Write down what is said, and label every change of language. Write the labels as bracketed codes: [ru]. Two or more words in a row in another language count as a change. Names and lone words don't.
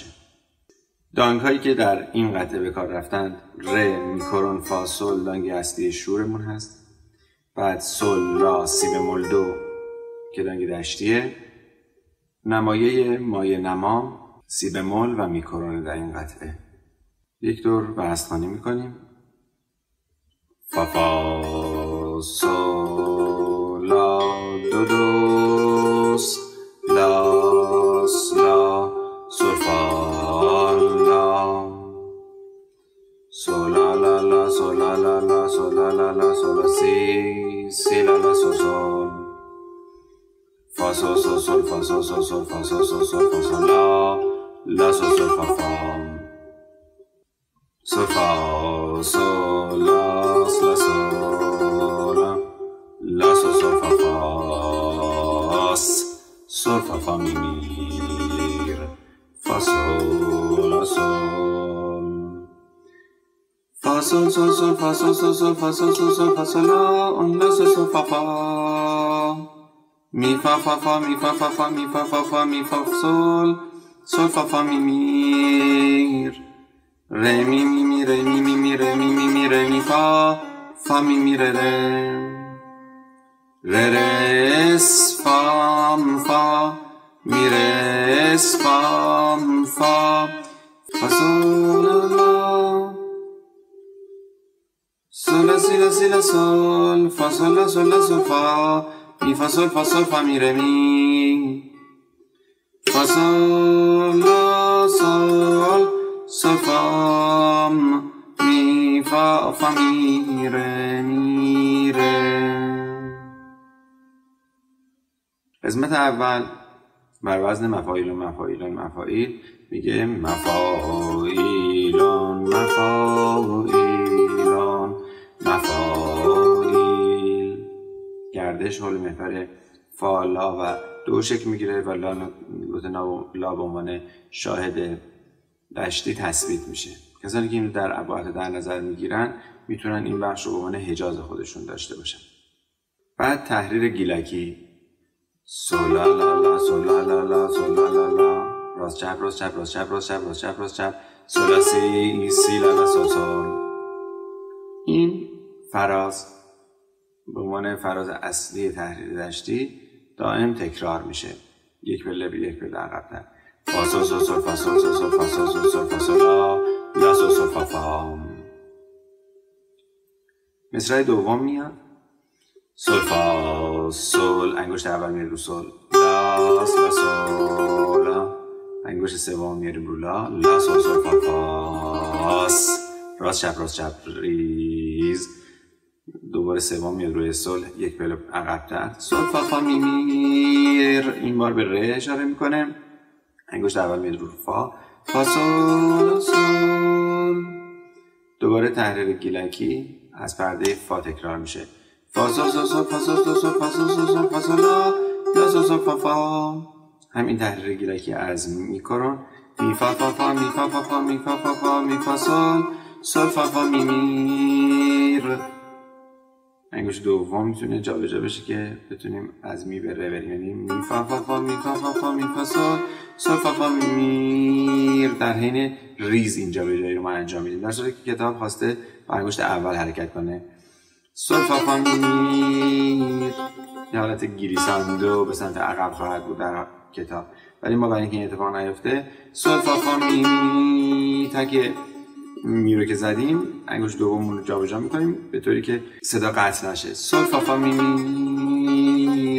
[fa] دانگ هایی که در این قطعه به کار رفتند ر، میکرون، فا، سل دانگ اصلی شورمون هست، بعد سل، لا، سی بمول دو که دانگ دشتیه، نمایه مایه نما، سی بمول و میکرونه در این قطعه. یک دور وزن‌خوانی میکنیم. فا فا سل لا دو دوس لا لا سل فا لا سل لا لا لا سل لا لا لا سل لا لا لا سل سی سی لا لا سل سل فا سل سل سل فا سل سل سل فا سل سل سل فا سل لا لا سل سل فا فا سل فا sol la sol la sol sol fa fa sol fa fa mi fa sol la sol fa sol sol sol fa sol sol sol fa sol sol sol fa sol la sol sol fa fa mi fa fa fa mi fa fa fa mi fa fa fa mi fa sol sol fa fa mi re mi mi mi re mi mi mi re mi mi mi re mi fa fa mi mi re re re es fa fa mi re es fa fa sol la sol la si la si la sol fa sol la sol fa mi fa mi re mi fa sol la sol sol fa mi fa mi re قسمت اول بر وزن مفاعیل و مفاعیل میگه مفاعیل گردش حول محور فا لا و دو شکل میگیره و لا به عنوان شاهد دشتی تثبیت میشه. کسانی که اینو در ابعاد در نظر میگیرن میتونن این بخش رو به عنوان حجاز خودشون داشته باشن. بعد تحریر گیلکی سولا لا لا سولا لا لا سولا لا لا راست چپ راست چپ راست چپ راست چپ راست چپ راست چپ سولا سی لا لا سول سول. این فراز به عنوان فراز اصلی تحریر دشتی دائم تکرار میشه، یک پله به یک پله عقب‌تر. فا سول سول سول فا سول سول سول فا سول سول سول فا سول لا سول سول فا فا. مصرع دوم میاد سول فا سول، انگشت اول میره رو سول لا سول، انگشت سوم میره رو لا سول سول فا فاس، راست چپ راست چپ ریز، دوباره سوم میاد روی سول یک پله عقب‌تر سول فا فا می میر، این بار به ره اشاره میکنه، انگشت اول میاد رو فا فا سول سول. دوباره تحریر گیلکی از پرده فا تکرار میشه فا سول سول سول فا سول سول سول فا سول سول سول فا سول لا سول سول فا فا. همین تحریر گیلکی از میکرون می فا فا فا می فا فا فا می فا فا فا می فا سول سول فا فا می میر. انگشت دوم میتونه جابجا بشه که بتونیم از می به ره بریم، یعنی می فا فا فا می فا فا فا می فا سول سول فا فا می میر. در حین ریز این جابجایی رو ما انجام میدیم، در صورتی که کتاب خواسته با انگشت اول حرکت کنه سول فا فا می میر. یه حالت گلیساندو به سمت عقب خواهد بود در کتاب، ولی ما برای اینکه این اتفاق نیفته سول فا فا می می تک می رو که زدیم انگشت دوممون رو جابجا میکنیم به طوری که صدا قطع نشه سول فا فا می میر.